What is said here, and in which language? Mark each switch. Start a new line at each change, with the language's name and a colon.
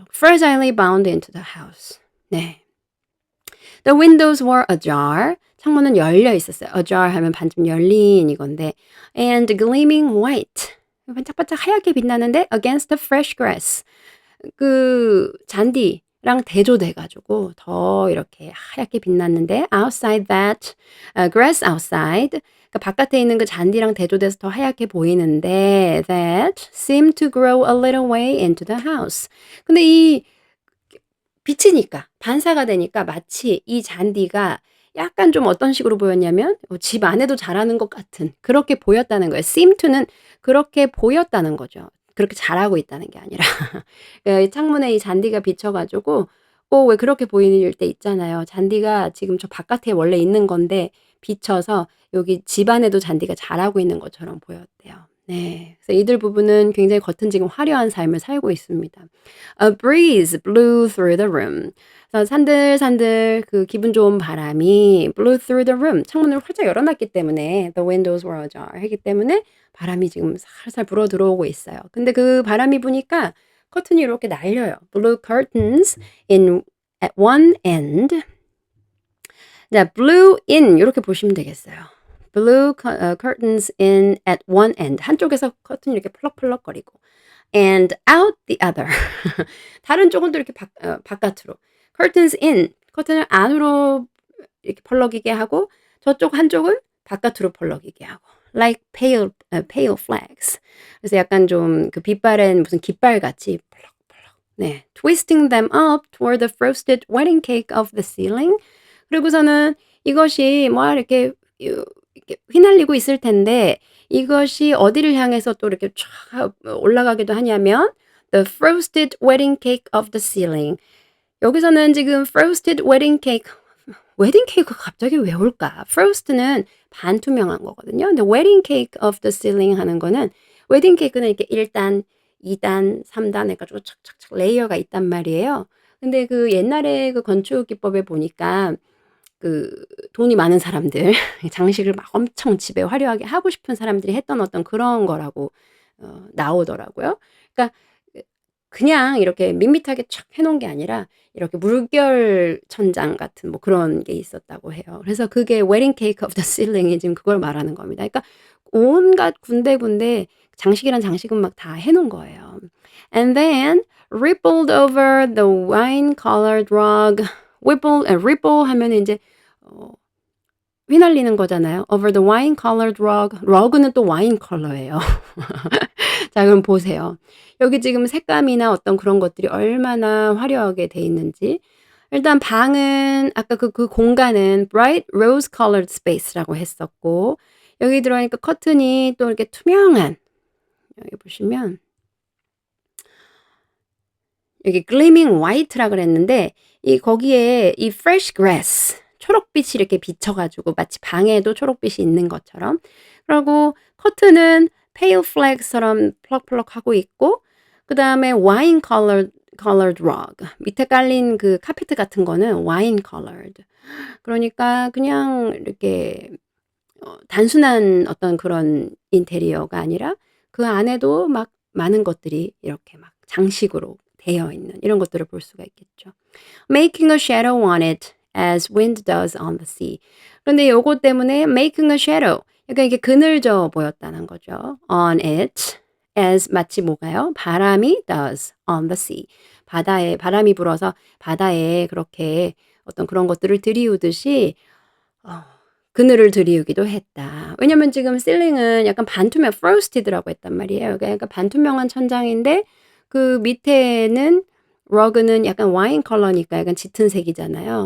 English: Fragilely bound into the house. 네. The windows were ajar.
Korean: 창문은 열려 있었어요. ajar 하면 반쯤 열린 이건데
English: and gleaming white.
Korean: 반짝반짝 하얗게 빛나는데
English: against the fresh grass.
Korean: 그 잔디랑 대조돼 가지고 더 이렇게 하얗게 빛났는데
English: outside that grass outside
Korean: 그러니까 바깥에 있는 그 잔디랑 대조돼서 더 하얗게 보이는데
English: that seemed to grow a little way into the house.
Korean: 근데 이 비치니까 반사가 되니까 마치 이 잔디가 약간 좀 어떤 식으로 보였냐면 집 안에도 자라는 것 같은 그렇게 보였다는 거예요.
English: seem to
Korean: 는 그렇게 보였다는 거죠. 그렇게 자라고 있다는 게 아니라. 이 창문에 이 잔디가 비쳐 가지고 왜 그렇게 보일 때 있잖아요. 잔디가 지금 저 바깥에 원래 있는 건데 비쳐서 여기 집 안에도 잔디가 자라고 있는 것처럼 보였대요. 네. 그래서 이들 부부는 굉장히 겉은 지금 화려한 삶을 살고 있습니다.
English: A breeze blew through the room.
Korean: 그래서 산들산들 그 기분 좋은 바람이
English: blew through the room.
Korean: 창문을 활짝 열어 놨기 때문에
English: the windows were ajar
Korean: 하기 때문에 바람이 지금 살살 불어 들어오고 있어요. 근데 그 바람이 부니까 커튼이 이렇게 날려요.
English: Blue curtains at one end.
Korean: 자,
English: blew in
Korean: 요렇게 보시면 되겠어요.
English: Blew curtains in at one end.
Korean: 한쪽에서 커튼이 이렇게 펄럭펄럭거리고
English: and out the other.
Korean: 다른 쪽은 또 이렇게 바깥으로.
English: curtains in.
Korean: 커튼을 안으로 이렇게 펄럭이게 하고 저쪽 한쪽은 바깥으로 펄럭이게 하고.
English: like pale flags.
Korean: 그래서 약간 좀 그 빛바랜 무슨 깃발같이 펄럭펄럭. 네.
English: twisting them up toward the frosted wedding cake of the ceiling.
Korean: 그리고서는 이것이 뭐 이렇게 휘날리고 있을 텐데 이것이 어디를 향해서 또 이렇게 쫙 올라가기도 하냐면
English: the frosted wedding cake of the ceiling.
Korean: 여기서는 지금
English: frosted wedding cake
Korean: 웨딩 케이크가 갑자기 왜 올까? frost는 반투명한 거거든요. 근데
English: wedding cake of the ceiling
Korean: 하는 거는 웨딩 케이크는 이렇게 1단, 2단, 3단 해 가지고 착착착 레이어가 있단 말이에요. 근데 그 옛날에 그 건축 기법에 보니까 그 돈이 많은 사람들 장식을 막 엄청 집에 화려하게 하고 싶은 사람들이 했던 어떤 그런 거라고 나오더라고요. 그러니까 그냥 이렇게 밋밋하게 촥 해 놓은 게 아니라 이렇게 물결 천장 같은 뭐 그런 게 있었다고 해요. 그래서 그게
English: wedding cake of the ceiling이
Korean: 지금 그걸 말하는 겁니다. 그러니까 온갖 군데군데 장식이란 장식은 막 다 해 놓은 거예요.
English: And then rippled over the wine colored rug.
Korean: ripple 하면은 인제 어 휘날리는 거잖아요.
English: over the wine colored rug.
Korean: rug는 또 와인 컬러예요. 자 그럼 보세요. 여기 지금 색감이나 어떤 그런 것들이 얼마나 화려하게 돼 있는지. 일단 방은 아까 그 공간은
English: bright rose colored space라고
Korean: 했었고 여기 들어가니까 커튼이 또 이렇게 투명한 여기 보시면 여기
English: gleaming white라
Korean: 그랬는데 이 거기에 이
English: fresh grass
Korean: 초록빛이 이렇게 비쳐 가지고 마치 방에도 초록빛이 있는 것처럼 그리고 커튼은
English: pale flag처럼
Korean: 펄럭펄럭하고 있고 그다음에
English: wine colored rug
Korean: 밑에 깔린 그 카페트 같은 거는 wine colored 그러니까 그냥 이렇게 단순한 어떤 그런 인테리어가 아니라 그 안에도 막 많은 것들이 이렇게 막 장식으로 되어 있는 이런 것들을 볼 수가 있겠죠.
English: Making a shadow on it as wind does on the sea.
Korean: 그런데 요거 때문에
English: making a shadow
Korean: 그러니까 이게 그늘져 보였다는 거죠.
English: on it as
Korean: 마치 뭐가요? 바람이
English: does on the sea.
Korean: 바다에 바람이 불어서 바다에 그렇게 어떤 그런 것들을 들이우듯이 어 그늘을 들이우기도 했다. 왜냐면 지금 ceiling은 약간 반투명 frosted라고 했단 말이에요. 그러니까 반투명한 천장인데 그 밑에는 rug는 약간 와인 컬러니까 약간 짙은 색이잖아요.